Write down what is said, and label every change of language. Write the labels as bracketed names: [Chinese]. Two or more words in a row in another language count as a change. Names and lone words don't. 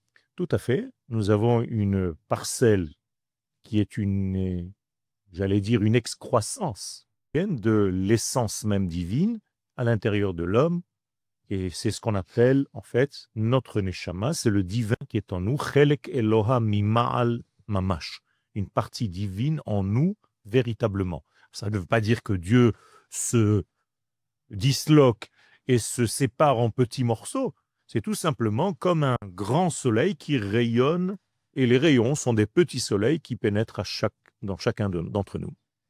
[French] Tout à fait. Nous avons une parcelle qui est j'allais dire, une excroissance de l'essence même divine à l'intérieur de l'homme. Et c'est ce qu'on appelle, en fait, notre neshama, c'est le divin qui est en nous, [Hebrew] חלק אלוה ממעל ממש, [French] une partie divine en nous, véritablement. Ça ne veut pas dire que Dieu se disloque et se sépare en petits morceaux. C'est tout simplement comme un grand soleil qui rayonne, et les rayons sont des petits soleils qui pénètrent dans chacun d'entre nous.